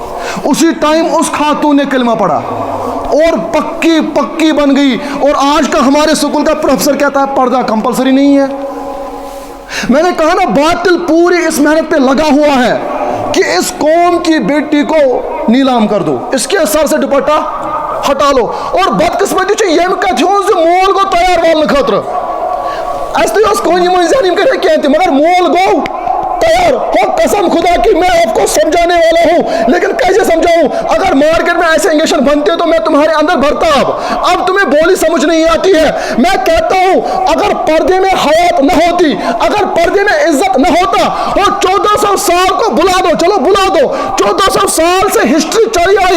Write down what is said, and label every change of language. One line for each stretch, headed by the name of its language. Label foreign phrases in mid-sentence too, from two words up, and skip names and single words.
Urdu: اسی ٹائم اس خاتون نے کلمہ پڑھا اور پکی بن گئی. اور آج کا ہمارے اسکول کا پروفیسر کہتا ہے پردہ کمپلسری نہیں ہے. میں نے کہا نا، باطل پوری اس محنت پہ لگا ہوا ہے کہ اس قوم کی بیٹی کو نیلام کر دو، اس کے سر سے دوپٹہ ہٹا لو.
Kashmiri: اور بدقسمتی چھِ ییٚمہِ کتھِ ہُنٛد زِ مول گوٚو تیار والنہٕ خٲطرٕ. اَسہِ تہِ اوس کُنہِ منٛز ذہن یِم کَرِ کینٛہہ تہِ، مگر مول گوٚو تیار.
Urdu: ہو قسم خدا کی میں آپ کو سمجھانے والا ہوں، لیکن کیسے سمجھاؤں؟ اگر مارکیٹ میں ایسے انجیکشن بنتے تو میں تمہارے اندر بھرتا. اب تمہیں بولی سمجھ نہیں آتی ہے. میں کہتا ہوں اگر پردے میں حیات نہ ہوتی، اگر پردے میں عزت نہ ہوتا، اور 1400 سال کو بلا دو، چلو بلا دو، 1400 سال سے ہسٹری چلی آئی.